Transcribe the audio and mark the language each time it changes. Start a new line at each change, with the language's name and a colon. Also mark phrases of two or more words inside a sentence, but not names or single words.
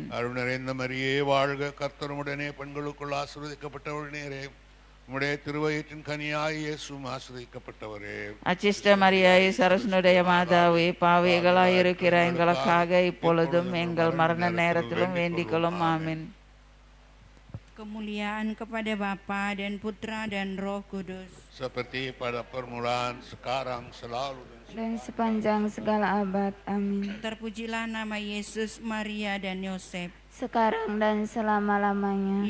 Tamil: அருள் நிறைந்த மரியே வாழ்க, கர்த்தருமுடனே பெண்களுக்குள் ஆசீர்வதிக்கப்பட்டவள் நீரே. உடைய திருவயிற்றின் கனியாய் இயேசுவும் ஆசீர்வதிக்கப்பட்டவரே. அச்சிஷ்ட மரியாயே சரஸ்னுடைய மாதாவே, பாவிகளாயிருக்கிற எங்களுக்காக இப்பொழுதும் எங்கள் மரண நேரத்திலும் வேண்டிக்கொள்ளும். ஆமென்.
Indonesian: Kemuliaan kepada Bapa dan Putra dan Roh Kudus. Seperti pada permulaan, sekarang, selalu, dan sepanjang segala abad. Amin. Terpujilah nama Yesus, Maria, dan Yosef. Sekarang dan selama-lamanya.